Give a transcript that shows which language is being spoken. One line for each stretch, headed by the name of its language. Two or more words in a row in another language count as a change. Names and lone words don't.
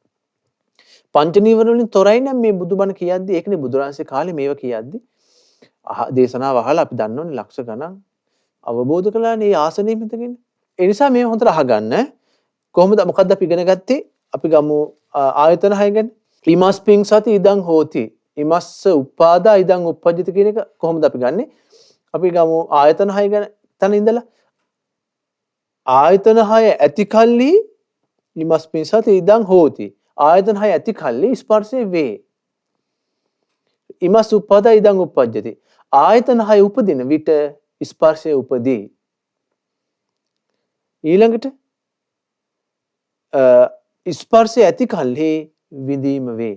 Sinhala: පංච නීවරණ වලින් තොරයි නම් මේ බුදුබණ කියද්දි ඒකනේ බුදුරජාණන්සේ කාලේ මේව කියද්දි දේශනාව අහලා අපි දන්නෝනේ ලක්ෂ ගණන් අවබෝධ කළානේ මේ ආසනෙ මිතගෙන. ඒ නිසා මේ හොඳට අහගන්න. කොහොමද මොකද්ද අපි ඉගෙන ගත්තේ? අපි ගමු ආයතන 6 ගැන.
Pali: ඉමස්පින් සති ඉදං හෝති. ඉමස්ස උපාදා ඉදං uppajjati
Sinhala: කියන එක කොහොමද අපි ගන්නෙ? අපි ගමු ආයතන 6 ගැන තන ඉඳලා. ආයතන 6 ඇති කල්ලි
Pali: ඉමස්පින් සති ඉදං හෝති.
Sinhala: ආයතන 6 ඇති කල්ලි ස්පර්ශේ වේ.
Pali: ඉමස් උප්පාදා ඉදං උප්පජ්ජති.
Sinhala: ආයතන 6 උපදින විට ස්පර්ශය උපදී. ඊළඟට ස්පර්ශය ඇති කල්හි විඳීම වේ.